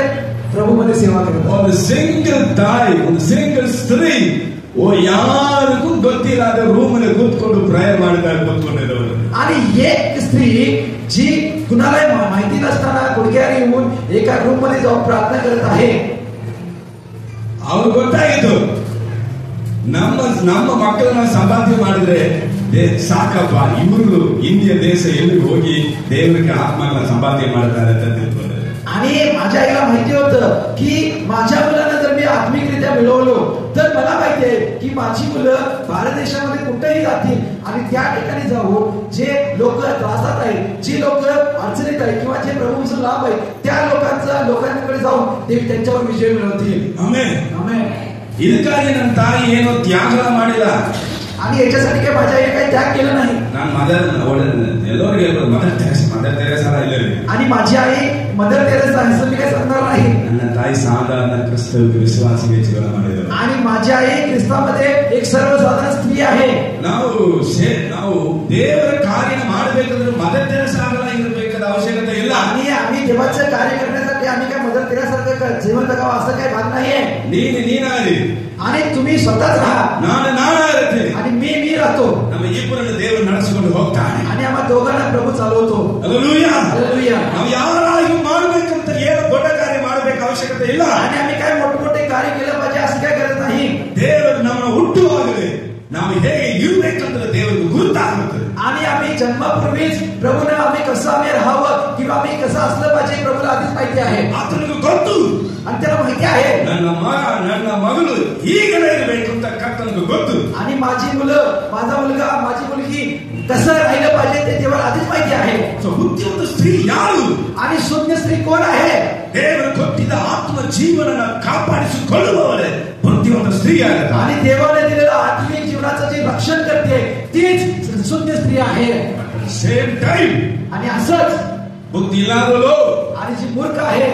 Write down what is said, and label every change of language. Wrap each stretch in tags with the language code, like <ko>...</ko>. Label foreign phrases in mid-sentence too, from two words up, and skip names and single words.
<mr>प्रभूमध्ये सेवा करतात.</mr> <kn>ಒಂದು ಸಿಂಗಲ್ ತಾಯಿ, ಒಂದು ಸಿಂಗಲ್ ಸ್ತ್ರೀ ಯಾರಿಗೂ ಗೊತ್ತಿಲ್ಲದ ರೂಮಲ್ಲಿ ಕೂತ್ಕೊಂಡು ಪ್ರೇಯರ್ ಮಾಡ್ತಾ ಕೂತ್ಕೊಂಡಿದ್ದವರು.</kn> <mr>आणि एक स्त्री जी कुणाला माहिती नसताना गुडघ्याने येऊन एका रूम मध्ये जाऊन प्रार्थना करत आहे.</mr> <kn>ಅವ್ರು ಗೊತ್ತಾಗಿತ್ತು ನಮ್ಮ ಮಕ್ಕಳನ್ನ ಸಂಪಾದನೆ ಮಾಡಿದ್ರೆ ಸಾಕಪ್ಪ, ಇವರು ಇಂಡಿಯ ದೇಶ ಎಲ್ಲಿ ಹೋಗಿ ದೇವರಿಗೆ ಆತ್ಮನ ಸಂಪಾದನೆ ಮಾಡ್ತಾರೆ ಅಂತ ತಿಳ್ಕೊಂಡ್ರೆ.</kn> <mr>आणि माझ्या आईला माहिती होतं की माझ्या मुलांना जर मी आत्मिकरित्या मिळवलो तर मला माहिती आहे की माझी मुलं भारत देशामध्ये कुठेही जातील आणि त्या ठिकाणी जाऊन जे लोक त्रासात आहेत, जी लोक अडचणीत आहेत किंवा जे प्रभूचं लाभ आहे त्या लोकांकडे जाऊन ते त्यांच्यावर विजय मिळवतील.</mr> <kn>ಆಮೆನ್,</kn> <mr>आमेन.</mr> <kn>ಇದಕ್ಕಾಗಿ ನನ್ನ ತಾಯಿ ಏನೋ ತ್ಯಾಗ ಮಾಡಿಲ್ಲ.</kn> <mr>आणि याच्यासाठी काय माझ्या आईने काही त्याग केला नाही.</mr> <kn>ನಾನು ಎಲ್ಲರಿಗೆ ಮದರ್ ತೆರೇಸಾ ಇಲ್ಲ.</kn> <mr>आणि माझी आई मदर तेरेसा असं मी काय सांगणार नाही.</mr> <kn>ನನ್ನ ತಾಯಿ ಸಾಧಾರಣ ಕ್ರಿಸ್ತವ ವಿಶ್ವಾಸಿಗೆ ಜೀವನ ಮಾಡಿದರು.</kn> <mr>आणि माझी आई ख्रिस्तामध्ये एक सर्वसाधारण स्त्री आहे.</mr> <kn>ನಾವು ದೇವರ ಕಾರ್ಯ ಮಾಡಬೇಕಂದ್ರೆ ಮದರ್ ತೆರೇಸಾ ಇರಬೇಕಾದ ಅವಶ್ಯಕತೆ ಇಲ್ಲ.</kn> <mr>आणि आम्ही देवाचं कार्य करण्यासाठी आम्ही काय मदर तेरेसासारखं जीवन जगावं असं काही भाग नाहीये.</mr> <kn>ನೀನಾಗಿ</kn> <mr>आणि तुम्ही स्वतःच राहा,</mr> <kn>ನಾನಿರ್ತೇನೆ</kn> <mr>आणि मी राहतो.</mr> <kn>ನಮ್ಮ ಇಬ್ಬರನ್ನು ದೇವರು ನಡೆಸಿಕೊಂಡು ಹೋಗ್ತಾನೆ.</kn> <mr>आणि आम्हा दोघांना प्रभू चालवतो. हालेलुया, हालेलुया.</mr> <kn>ನಾವು ಯಾರಾಗಿ ಮಾಡಬೇಕಂತ ಏನು ದೊಡ್ಡ ಕಾರ್ಯ ಮಾಡಬೇಕು ಅವಶ್ಯಕತೆ ಇಲ್ಲ.</kn> <mr>आणि आम्ही काय मोठमोठे कार्य केलं पाहिजे असं काय करत नाही.</mr> <kn>ದೇವರು ನಮ್ಮನ್ನು ಹುಟ್ಟುವಾಗಲೇ ನಾವು ಹೇಗೆ ಇರಬೇಕಂತ ದೇವರಿಗೆ ಗುರುತಾಗುತ್ತೆ.</kn> <mr>आणि आम्ही जन्मापूर्वीच प्रभूने आम्ही कसं राहावं किंवा आम्ही कसं असलं पाहिजे प्रभूला आधीच माहिती आहे.</mr> <kn>ಆತನಿಗೆ ಗೊತ್ತು,</kn> <mr>आणि त्याला माहिती आहे</mr> <kn>ನನ್ನ ಮಗಳು ಹೀಗಲೇ ಇರಬೇಕು ಅಂತ ಕರ್ತನಿಗೆ ಗೊತ್ತು.</kn> <mr>आणि माझी मुलं, माझा मुलगा, माझी मुलगी कसं राहिलं पाहिजे ते देवाला आधीच माहिती आहे.</mr> <kn>ಬುದ್ಧಿವಂತ ಸ್ತ್ರೀ ಯಾರು?</kn> <mr>आणि शून्य स्त्री कोण आहे?</mr> <kn>ದೇವರು ಕೊಟ್ಟಿದ್ದ ಆತ್ಮ ಜೀವನನ ಕಾಪಾಡಿಸಿಕೊಳ್ಳುವವರೇ ಬುದ್ಧಿವಂತ ಸ್ತ್ರೀ ಆಗುತ್ತೆ.</kn> <mr>आणि देवाने दिलेलं आत्मिक जीवनाचं जे रक्षण करते तीच शून्य स्त्री आहे.</mr> <en>same time</en> <mr>आणि असंच</mr> <kn>ಬುದ್ಧಿ ಇಲ್ಲದವಳು</kn> <mr>आणि जी मूर्ख आहे</mr>